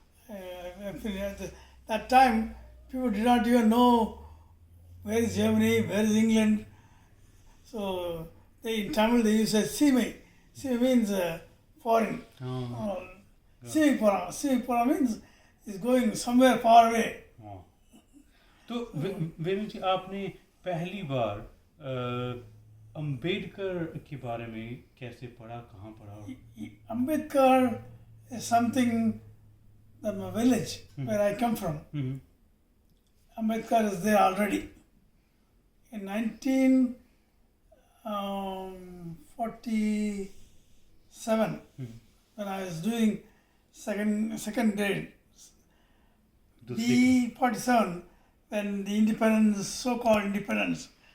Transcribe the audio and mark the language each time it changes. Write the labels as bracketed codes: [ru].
[en] At that time, people did not even know where is Germany, where is England. So in Tamil they use Sime. Sime means foreign. Oh. Simipura means is going somewhere far away. Oh. [hi] तो वेलू जी, आपने पहली बार अम्बेडकर के बारे में कैसे पढ़ा, कहाँ पढ़ा? [en] Ambedkar is something that my village where I come from. Mm-hmm. Ambedkar is there already. In 1947, when I was doing second grade, D47, when the independence, so-called independence